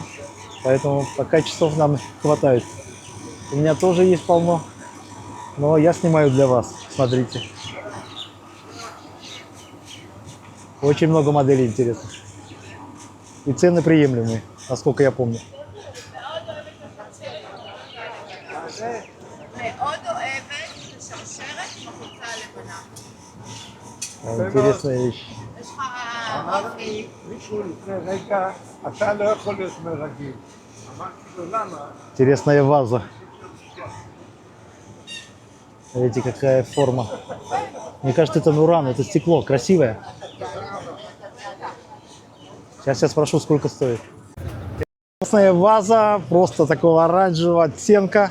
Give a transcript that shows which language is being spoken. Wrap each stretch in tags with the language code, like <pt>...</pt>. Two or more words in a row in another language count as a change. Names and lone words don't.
<ru>Поэтому пока часов нам хватает. У меня тоже есть полно. Но я снимаю для вас. Смотрите. Очень много моделей интересных. И цены приемлемые, насколько я помню.</ru> <he>מאוד אוהבת את השרשרת בחולצה הלבנה.</he> <ru>Интересная вещь.</ru> <he>יש לך... אמרתי מישהו לפני רגע, אתה לא יכול להיות מרגיל. אמרתי לו למה?</he> <ru>Интересная ваза. Видите, какая форма. Мне кажется, это муран, это стекло, красивое. Сейчас я спрошу, сколько стоит. Красная ваза, просто такого оранжевого оттенка.</ru>